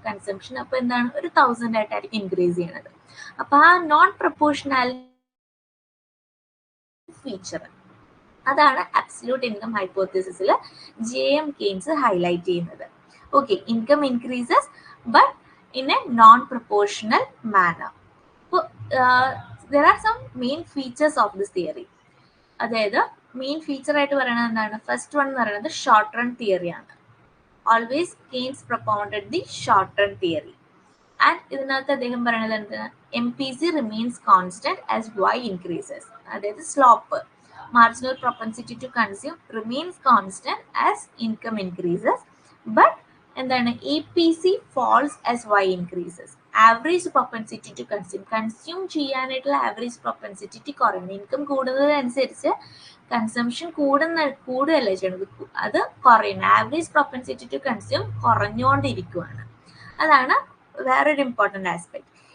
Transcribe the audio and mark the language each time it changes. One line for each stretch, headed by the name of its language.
Malayalam: Consumption അപ്പോൾ എന്താണ്, ഒരു 1,000 ആയിട്ടായിരിക്കും ഇൻക്രീസ് ചെയ്യുന്നത്. അപ്പൊ ആ നോൺ പ്രൊപ്പോർഷണാലിറ്റി ഫീച്ചർ, അതാണ് അബ്സല്യൂട്ട് ഇൻകം ഹൈപ്പോത്തസിസിൽ ജെ.എം. കെയ്ൻസ് ഹൈലൈറ്റ് ചെയ്യുന്നത്.
English: Okay, income increases but in a non proportional manner. അപ്പോൾ there are some main features of this theory.
Malayalam: അതായത് മെയിൻ ഫീച്ചർ ആയിട്ട് പറയുന്നത് എന്താണ്? ഫസ്റ്റ് വൺ എന്ന് പറയുന്നത് short run തിയറിയാണ്.
English: Always Keynes propounded the short run theory. And
Malayalam: ഇതിനകത്ത് അദ്ദേഹം പറയുന്നത് എന്താണ്?
English: MPC remains constant as Y increases. അതായത് slope, marginal propensity to consume remains constant as income increases.
Malayalam: But എന്താണ്?
English: APC falls as Y increases.
Malayalam: Average propensity to consume ചെയ്യാനായിട്ടുള്ള average propensity കുറയുന്നു. Income കൂടുന്നതനുസരിച്ച് consumption കൂടുകയല്ല ചെയ്യുന്നത്, അത് കുറയുന്നു. Average propensity to consume കുറഞ്ഞുകൊണ്ടിരിക്കുകയാണ്. അതാണ് വേറൊരു important aspect.